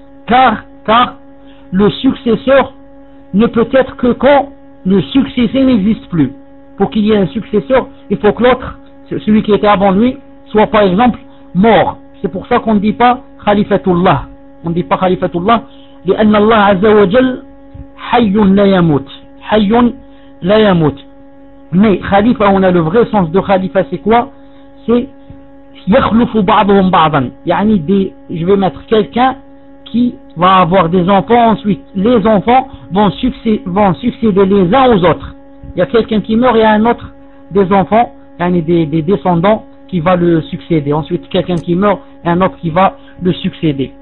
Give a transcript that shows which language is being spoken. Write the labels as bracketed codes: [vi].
[fr] Car le successeur ne peut être que quand le successeur n'existe plus. Pour qu'il y ait un successeur, il faut que l'autre, celui qui était avant lui, soit par exemple mort. C'est pour ça qu'on ne dit pas Khalifatullah. On ne dit pas Khalifatullah. [ar] لأن الله عز وجل حي لا يموت حي لا يموت. [fr] Mais Khalifa, on a le vrai sens de Khalifa, c'est quoi? C'est [ar] يخلفوا بعضهم بعضا. [fr] يعني je vais mettre quelqu'un qui va avoir des enfants, ensuite les enfants vont succéder les uns aux autres. Il y a quelqu'un qui meurt, il y a un autre des enfants, yani des descendants qui va le succéder. Ensuite quelqu'un qui meurt, il y a un autre qui va le succéder.